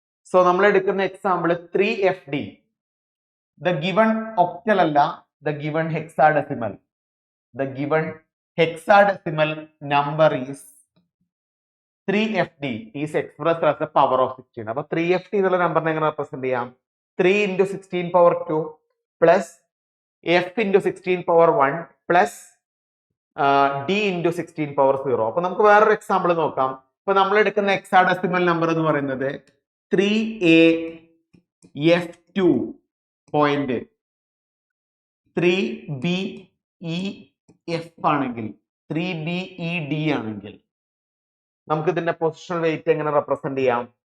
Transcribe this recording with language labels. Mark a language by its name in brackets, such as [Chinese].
[English] so [Malayalam] നമ്മൾ എടുക്കുന്ന [English] Example 3FD. The given octal [Malayalam] അല്ല, [English] The given hexadecimal. The given hexadecimal number is 3FD is expressed as a power of 16. [Malayalam] അപ്പൊ 3FD എന്നുള്ള നമ്പറിനെ എങ്ങനെ represent ചെയ്യാം? [English] 3 into 16 power 2 plus F into 16 power 1 plus D into 16 power 0. [Malayalam] അപ്പൊ നമുക്ക് വേറൊരു example നോക്കാം. ഇപ്പൊ നമ്മൾ എടുക്കുന്ന ഹെക്സാഡെസിമൽ നമ്പർ എന്ന് പറയുന്നത് 3AF2.3BEF ആണെങ്കിൽ 3BED ആണെങ്കിൽ നമുക്ക് ഇതിന്റെ പൊസിഷണൽ വെയിറ്റ് എങ്ങനെ റെപ്രസെന്റ് ചെയ്യാം?